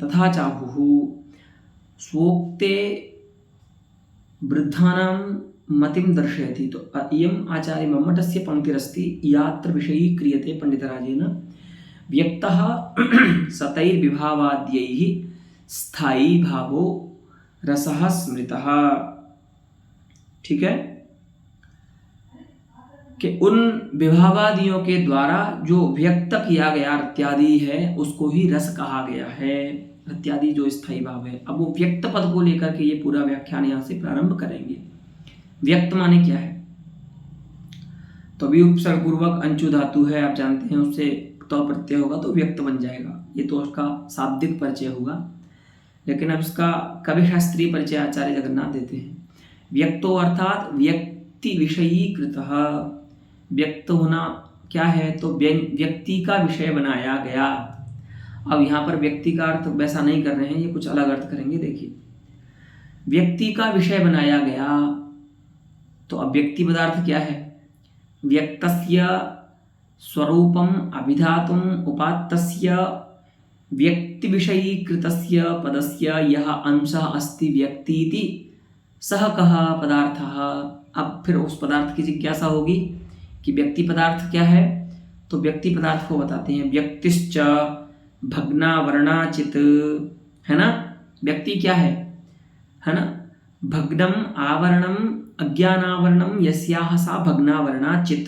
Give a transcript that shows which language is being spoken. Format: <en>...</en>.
<sa>तथा चाहुः स्वोक्ते वृद्धानां मतिं दर्शयति।</sa> <hi>तो</hi> <sa>इयम् आचार्य मम्मटस्य पंक्तिरस्ति, यात्र विषयी क्रियते पंडितराजेन व्यक्तः सतैर्विभावाद्यैः स्थायी भावो रसः स्मृतः।</sa> <hi>ठीक है, कि उन विभावादियों के द्वारा जो व्यक्त किया गया रत्यादि है उसको ही रस कहा गया है, रत्यादि जो स्थायी भाव है। अब वो व्यक्त पद को लेकर के ये पूरा व्याख्यान यहाँ से प्रारंभ करेंगे। व्यक्त माने क्या है, तो अभी उपसर्ग पूर्वक अंचु धातु है, आप जानते हैं, उससे तो प्रत्यय होगा तो व्यक्त बन जाएगा, ये तो उसका शाब्दिक परिचय होगा। लेकिन अब इसका कवि शास्त्रीय परिचय आचार्य जगन्नाथ देते हैं।</hi> <sa>व्यक्तो अर्थात व्यक्ति विषयीकृतः,</sa> <hi>व्यक्त होना क्या है, तो व्यक्ति का विषय बनाया गया। अब यहाँ पर व्यक्ति का अर्थ वैसा नहीं कर रहे हैं, ये कुछ अलग अर्थ करेंगे। देखिए, व्यक्ति का विषय बनाया गया, तो अब व्यक्ति पदार्थ क्या है,</hi> <sa>व्यक्तस्य स्वरूपम् अभिधातुम् उपात्तस्य व्यक्तिविषयीकृतस्य पदस्य यह अंशः अस्ति व्यक्तीति सह कः पदार्थः।</sa> <hi>अब फिर उस पदार्थ की जिज्ञासा होगी कि व्यक्ति पदार्थ क्या है, तो व्यक्ति पदार्थ को बताते हैं।</hi> <sa>व्यक्तिश्च भग्नावरणाचित,</sa> <hi>है ना। व्यक्ति क्या है ना।</hi> <sa>भग्नम आवरणम अज्ञानावरणम यस्याह सा भग्नावरणाचित।</sa>